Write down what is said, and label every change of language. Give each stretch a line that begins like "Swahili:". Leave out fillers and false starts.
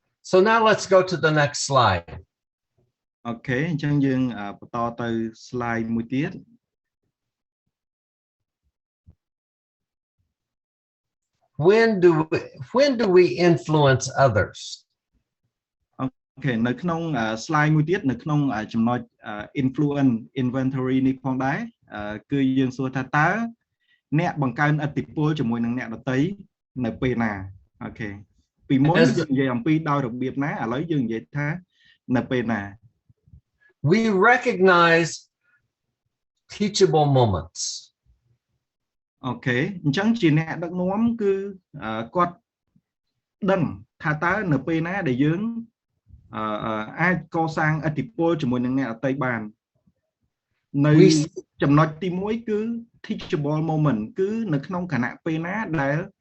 English: So now let's go to the next slide.
Khmer: Okay អញ្ចឹងយើងបន្តទៅ slide មួយទៀត
English: When do we influence others?
Khmer: Okay នៅក្នុង slide មួយទៀតនៅក្នុងចំណុច
English: influence inventory
Khmer: នេះផងដែរគឺយើងសួរថាតើអ្នកបង្កើនឥទ្ធិពលជាមួយនឹងអ្នកដទៃនៅពេលណា Okay ពីមុនយើងនិយាយអំពីដោយរបៀបណាឥឡូវយើងនិយាយថានៅពេលណា
English: We recognize teachable moments.
Khmer: Okay អញ្ចឹងជាអ្នកដឹកនាំគឺគាត់ដឹងថាតើនៅពេលណាដែលយើងអាចកសាងឥទ្ធិពលជាមួយនឹងអ្នកដទៃបាននៅចំណុចទី1គឺ
English: teachable moment
Khmer: គឺនៅក្នុងខណៈពេលណាដែល